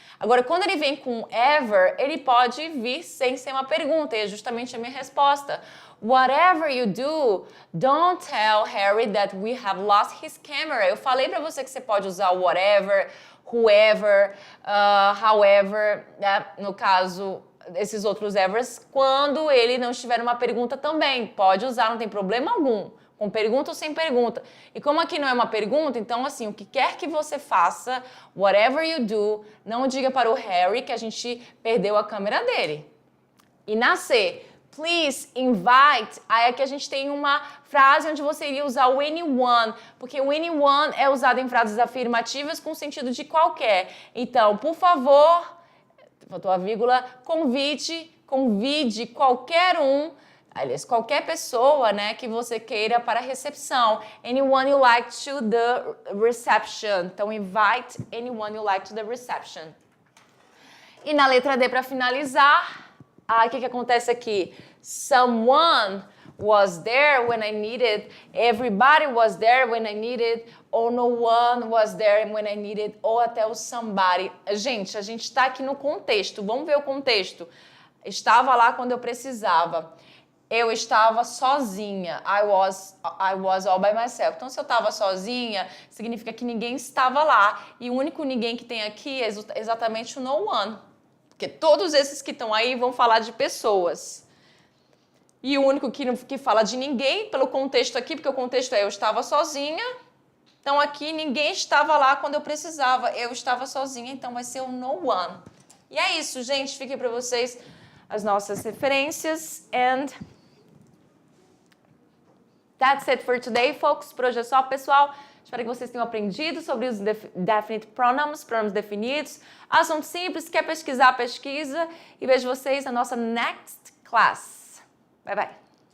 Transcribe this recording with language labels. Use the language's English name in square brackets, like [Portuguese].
[Portuguese] Agora, quando ele vem com ever, ele pode vir sem ser uma pergunta, e é justamente a minha resposta. [English] Whatever you do, don't tell Harry that we have lost his camera. [Portuguese] Eu falei para você que você pode usar whatever, whoever, however, né? No caso, esses outros evers, quando ele não estiver uma pergunta também. Pode usar, não tem problema algum. Com pergunta ou sem pergunta. E como aqui não é uma pergunta, então assim, o que quer que você faça, [English] whatever you do, [Portuguese] não diga para o Harry que a gente perdeu a câmera dele. E na C, please invite, aí aqui a gente tem uma frase onde você iria usar o anyone, porque o anyone é usado em frases afirmativas com sentido de qualquer. Então, por favor, faltou a vírgula, convide qualquer um, aliás, qualquer pessoa, né, que você queira para a recepção. [English] Anyone you like to the reception. Então, invite anyone you like to the reception. [Portuguese] E na letra D, para finalizar, o que acontece aqui? Someone [English] was there when I needed, everybody was there when I needed, ou no one was there when I needed, ou até o somebody. [Portuguese] Gente, a gente está aqui no contexto. Vamos ver o contexto. Estava lá quando eu precisava. Eu estava sozinha. [English] I was all by myself. [Portuguese] Então, se eu estava sozinha, significa que ninguém estava lá. E o único ninguém que tem aqui é exatamente o no one. Porque todos esses que estão aí vão falar de pessoas. E o único que fala de ninguém, pelo contexto aqui, porque o contexto é eu estava sozinha. Então, aqui, ninguém estava lá quando eu precisava. Eu estava sozinha, então vai ser o no one. E é isso, gente. Fiquem para vocês as nossas referências. [English] And that's it for today, folks. [Portuguese] Por hoje é só, pessoal. Espero que vocês tenham aprendido sobre os definite pronouns, pronomes definidos. Assunto simples, quer pesquisar, pesquisa. E vejo vocês na nossa next class. [English] Bye, bye.